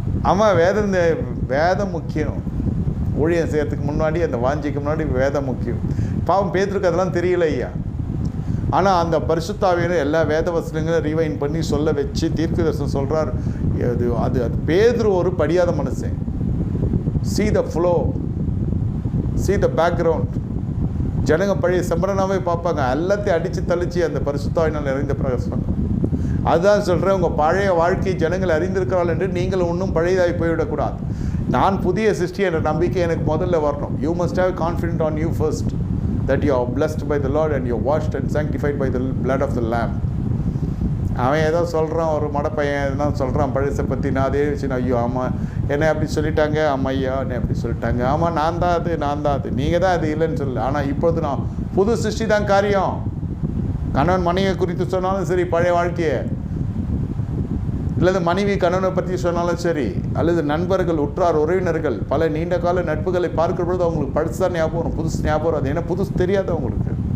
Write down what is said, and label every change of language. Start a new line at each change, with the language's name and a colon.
Tamil: ஆமாம், வேதம் முக்கியம். ஊழியம் செய்யறதுக்கு முன்னாடி, அந்த வாஞ்சிக்கு முன்னாடி வேதம் முக்கியம். பாவம் பேதுருக்கு அதெல்லாம் தெரியல ஐயா. ஆனால் அந்த பரிசுத்தாவியர் எல்லா வேத வசனங்களும் ரீவைன் பண்ணி சொல்ல வச்சு தீர்க்கதரிசனம் சொல்கிறார். அது பேதுரு ஒரு படியாத மனுஷன்.
English: see the flow, see the background.
Tamil: ஜனங்க பழைய சம்பரனாவே பார்ப்பாங்க, எல்லாத்தையும் அடித்து தளிச்சு அந்த பரிசுத்தாவினால் நிறைந்த பிரகாசம். அதுதான் சொல்கிறேன், உங்கள் பழைய வாழ்க்கை ஜனங்கள் அறிந்திருக்கிறாள் என்று நீங்கள் இன்னும் பழையதாகி போய்விடக்கூடாது. நான் புதிய சிருஷ்டி என்ற நம்பிக்கை எனக்கு முதல்ல வரணும்.
English: You must have confident on you first that you are blessed by the Lord and you are washed and sanctified by the blood of the Lamb.
Tamil: அவன் ஏதோ சொல்கிறான், ஒரு மடப்பையன் எதுனா சொல்கிறான் பழசை பற்றி. நான் அதே வச்சு ஐயோ ஆமாம் என்னை அப்படி சொல்லிட்டாங்க, ஆமாம் ஐயா என்னை அப்படி சொல்லிட்டாங்க, ஆமாம் நான் தான் அது, நீங்கள் தான் அது இல்லைன்னு சொல்லு. ஆனால் இப்பொழுது நான் புது சிருஷ்டி தான் காரியம். கணவன் மனைவியை குறித்து சொன்னாலும் சரி, பழைய வாழ்க்கையை, அல்லது மனைவி கணவனை பற்றி சொன்னாலும் சரி, அல்லது நண்பர்கள், உற்றார் உறவினர்கள், பல நீண்ட கால நட்புகளை பார்க்கிற பொழுது அவங்களுக்கு பழசுதான் ஞாபகம் வரும், புதுசு ஞாபகம் வரும். அது ஏன்னா புதுசு தெரியாது அவங்களுக்கு.